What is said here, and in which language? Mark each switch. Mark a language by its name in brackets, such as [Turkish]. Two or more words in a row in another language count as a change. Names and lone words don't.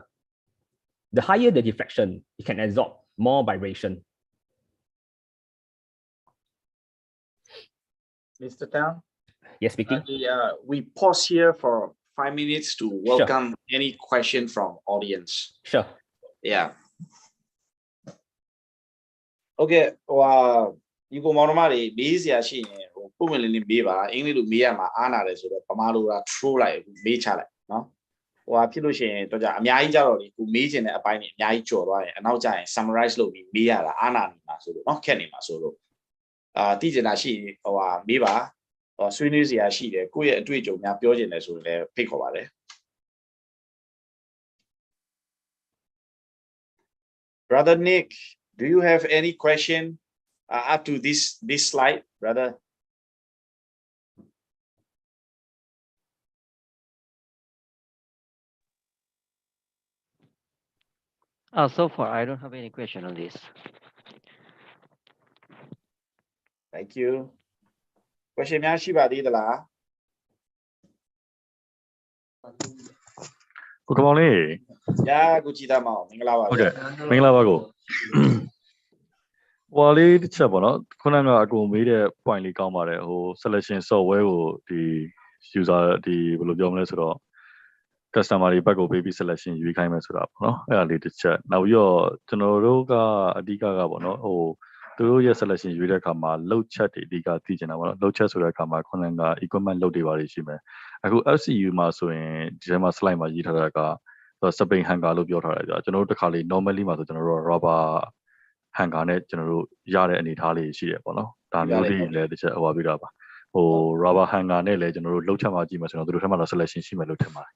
[English] The higher the deflection, it can absorb more vibration. Mr. Tang? Yes, speaking. We pause here for 5 minutes to welcome any question from audience. Sure. Yeah. Okay. Wow. [Burmese] ဒီကိုမောင်နှမတွေမေးစရာရှိရင်ဟိုပုံမှန်လေးမေးပါအင်္ဂလိပ်လိုမေးရမှာအားနာတယ်ဆိုတော့ဗမာလိုက throw လိုက်မေးချလိုက်နော်ဟိုဟာဖြစ်လို့ရှိရင်တော့ကြအများကြီးကြတော့ဒီကိုမေးချင်တဲ့အပိုင်းတွေအများကြီးကြော်သွားရင်အနောက်ကျရင် summarize လုပ်ပြီးမေးရတာအားနာနေမှာဆိုလို့နော်ခက်နေမှာဆိုလို့သိချင်တာရှိရင်ဟိုဟာမေးပါဆွေးနွေးစရာရှိတယ်ကိုယ့်ရဲ့အတွေ့အကြုံများပြောချင်တယ်ဆိုရင်လည်းဖိတ်ခေါ်ပါတယ် [English] Brother Nick, do you have any question up to this slide, brother? So far, I don't have any question on this. Thank you. [Burmese] Question များရှိပါသေးသလား ကိုကမောင်လေး ညာကိုကြည်သားမောင်မင်္ဂလာပါ ဟုတ်ကဲ့မင်္ဂလာပါကိုဟိုလေးတစ်ချက်ပေါ့နော်ခုနကအကိုမေးတဲ့ point လေးကောင်းပါတယ်ဟို [English] selection software [Burmese] ကိုဒီ user ဒီဘယ်လိုပြောမလဲဆိုတော့ customer တွေဘက်ကိုပေးပြီး selection ရွေးခိုင်းမယ်ဆိုတာပေါ့နော်အဲ့ဒါလေးတစ်ချက်နောက်ပြီးတော့ကျွန်တော်တို့ကအဓိကကပေါ့နော်ဟိုသူတို့ရဲ့ selection ရွေးတဲ့အခါမှာ [English] load chat [Burmese] တွေအဓိကသိချင်တာပေါ့နော် [English] load chat [Burmese] ဆိုတဲ့အခါမှာခုနက [English] equipment load [Burmese] တွေပါရှိမယ်အခု FCU မှာဆိုရင်ဒီထဲမှာ slide မှာရေးထားတာက [English] spring hanger [Burmese] လို့ပြောထားတယ်ကြာကျွန်တော်တို့တစ်ခါလေး normally မှာဆိုကျွန်တော်တို့ [English] rubber hanger [Burmese] နဲ့ကျွန်တော်တို့ရတဲ့အနေအထားလေးရှိတယ်ပေါ့နော်ဒါမျိုးလေးလည်းတစ်ချက်ဟိုပါပြတာပါဟို [English] rubber hanger [Burmese] နဲ့လည်းကျွန်တော်တို့လှုပ်ချက်မှကြည့်မှာဆိုတော့သူတို့ထဲမှာတော့ selection ရှိမယ်လို့ထင်ပါတယ်